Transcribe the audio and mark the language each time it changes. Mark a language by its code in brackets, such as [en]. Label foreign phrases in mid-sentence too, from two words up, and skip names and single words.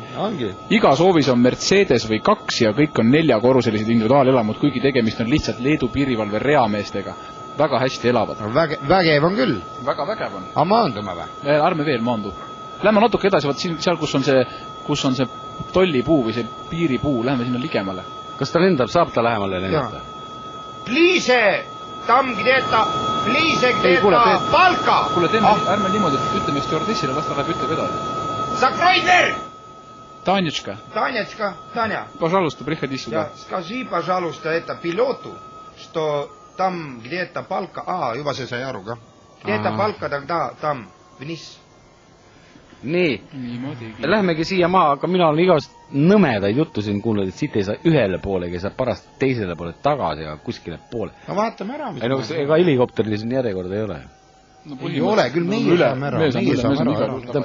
[et] Iga soovis on Mercedes või 2 ja kõik on 4-korruselised individuaalelamud, kuigi tegemist on lihtsalt Leedu piirivalve reameestega. Väga hästi elavad. Vägev on küll. Väga vägev on. Aga maandume või? Ärme veel maandu. Lähme natuke edasi, vaat seal, kus on see tollipuu või see piiripuu, läheme sinna ligemale. Kas ta lendab, saab ta lähemale lendata? [ru] Bliže, tam где-то, palka! [et] Kuule, ärme niimoodi, et ütleme stewardessile, las ta läheb ütleb edasi. [ru] Закрой дверь! Танечка. Таня. Пожалуйста, приходи сюда. Скажи, пожалуйста, это пилоту, что там где-то palka... [et] juba see sai aru ka. [ru] Где-то palka тогда там вниз. [et] Nii, lähmegi siia maa, aga mina olen igast nõmedaid juttu siin kuulnud, et siit ei saa ühele poolegi, ei saa parast teisele poole tagasi ja kuskile poole. No vaatame ära. Ega helikopteris järjekorda ei ole. Ei ole, küll meie saame ära.